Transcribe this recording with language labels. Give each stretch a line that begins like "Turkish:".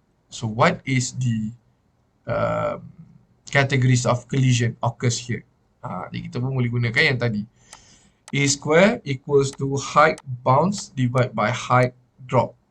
English: So what is the categories of collision occurs here?
Malay: Jadi kita pun boleh gunakan yang tadi.
English: A square equals to height bounce divided by height drop.